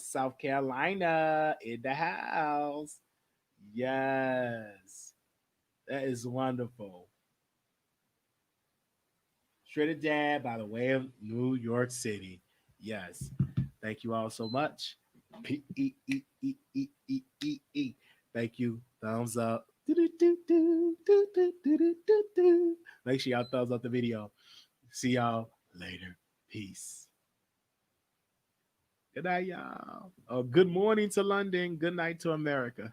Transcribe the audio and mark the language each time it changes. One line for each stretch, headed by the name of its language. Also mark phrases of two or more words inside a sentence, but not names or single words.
English: South Carolina in the house. Yes. That is wonderful. Trinidad by the way of New York City. Yes. Thank you all so much. P-E-E-E-E-E-E-E. Thank you. Thumbs up. Make sure y'all thumbs up the video. See y'all later. Peace. Good night, y'all. Oh, good morning to London.